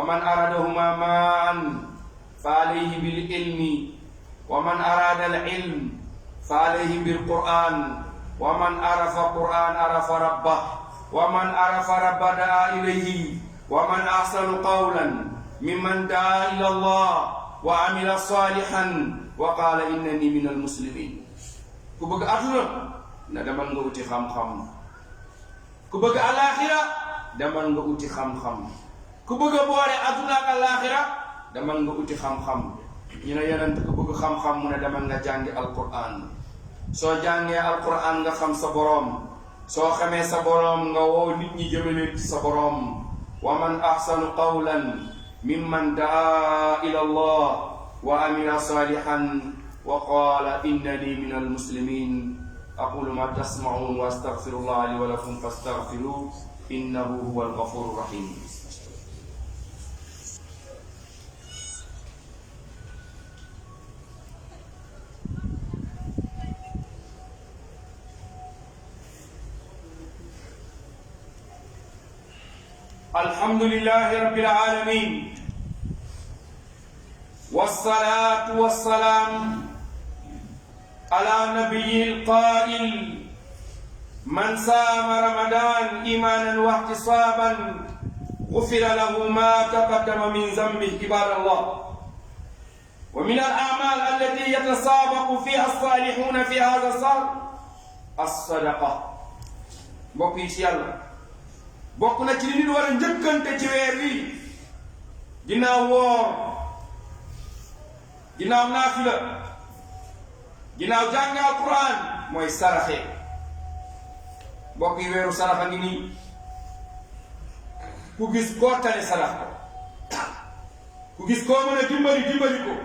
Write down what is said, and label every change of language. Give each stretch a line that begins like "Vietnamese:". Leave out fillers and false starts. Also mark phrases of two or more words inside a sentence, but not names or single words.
Arabic: من أرادهما معا فعليه بالعلم ومن أراد العلم فعليه بالقرآن ومن عرف القرآن عرف ربه ومن عرف ربه دعا إليه ومن أحسن قولا ممن دعا إلى الله وعمل صالحا و قال إنني من المسلمين
Wolof: ku bëgg aduna na demal nga uti xam-xam ku bëgg alaxira demal nga uti xam-xam ku bëgg boole aduna ak alaxira demal nga uti xam-xam ñu ne yonent ku bëgg xam-xam mu ne demal nga jàngi alquran soo jàngee alquran nga xam sa boroom soo xamee sa boroom nga woo nit ñi jëmale ci sa boroom
Arabic: ومن أحسن قولا ممن دعا إلى الله وعمل صالحا وقال إنني من المسلمين أقول ما تسمعون وأستغفر الله لي ولكم فاستغفروه إنه هو الغفور الرحيم الحمد لله رب العالمين والصلاة والسلام على نبي القائل من صام رمضان إيمانا واحتسابا غفر له ما تقدم من ذنبه عباد الله ومن الأعمال التي يتسابق فيها الصالحون في هذا الشهر الصدقة.
Wolof: mbokk yi ci yàlla bokk na ci li nit war a njëkkante ci weer wi ginnaaw woor ginnaaw naafila ginnaaw jàng alquran mooy saraxe. mbokk yi weeru saraxa ngi nii ku gis koo tane sarax ko, ku gis koo mën a dimbali ko.